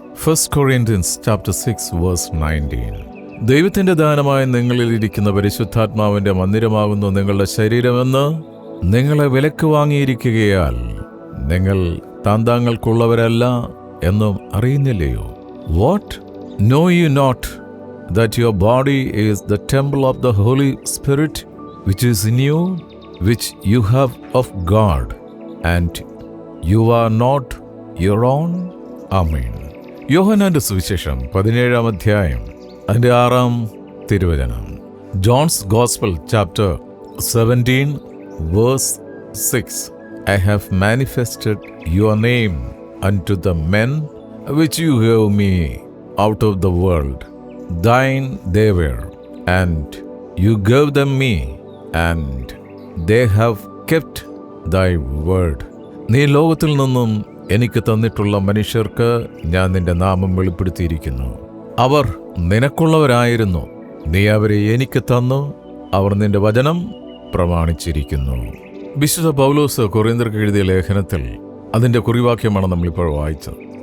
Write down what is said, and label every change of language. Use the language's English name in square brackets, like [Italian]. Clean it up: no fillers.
[English] 1 Corinthians chapter 6 verse 19. [Malayalam] ദൈവത്തിന്റെ ദാനമായി നിങ്ങളിൽ ഇരിക്കുന്ന പരിശുദ്ധാത്മാവിന്റെ മന്ദിരമാകുന്നു നിങ്ങളുടെ ശരീരമെന്ന് നിങ്ങളെ വിലക്ക് വാങ്ങിയിരിക്കുകയാൽ നിങ്ങൾ താന്താങ്ങൾക്കുള്ളവരല്ല എന്നും അറിയുന്നില്ലയോ? [English] What? Know you not that your body is the temple of the Holy Spirit which is in you, which you have of God, and you are not your own? Amen. [Malayalam] യോഹന്നാന്റെ സുവിശേഷം 17 അധ്യായം അതിന്റെ 6 തിരുവചനം. [English] John's gospel chapter 17 verse 6. I have manifested your name unto the men which you gave me out of the world. Thine they were, and you gave them me, and they have kept thy word. [Malayalam] നീ ലോകത്തിൽ നിന്നും എനിക്ക് തന്നിട്ടുള്ള മനുഷ്യർക്ക് ഞാൻ നിന്റെ നാമം വെളിപ്പെടുത്തിയിരിക്കുന്നു. അവർ നിനക്കുള്ളവരായിരുന്നു. നീ അവരെ എനിക്ക് തന്നു. അവർ നിന്റെ വചനം പ്രമാണിച്ചിരിക്കുന്നു. വിശുദ്ധ പൗലോസ് കൊറിന്ത്യർക്ക് എഴുതിയ ലേഖനത്തിൽ അതിൻ്റെ കുറിവാക്യമാണ് നമ്മളിപ്പോൾ വായിച്ചത്.